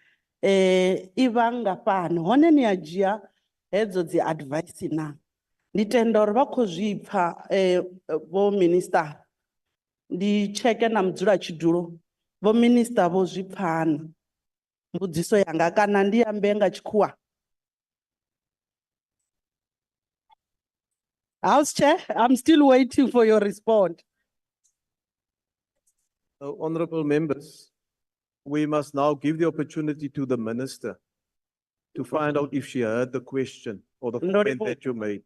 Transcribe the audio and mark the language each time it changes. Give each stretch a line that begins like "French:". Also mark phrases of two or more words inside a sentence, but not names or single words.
Venda: i vha ngafhani hone ni a dzhia hedzo dzi advice na ndi tenda uri vha khou zwipfa vho minister ndi cheke na mudzulatshidulo vho minister vho zwipfana mbudziso yanga kana ndi ambe nga tshikhuwa.
English: House Chair, I'm still waiting for your response. Honorable members, we must now give the opportunity to the minister to find out if she heard the question or the comment that you made.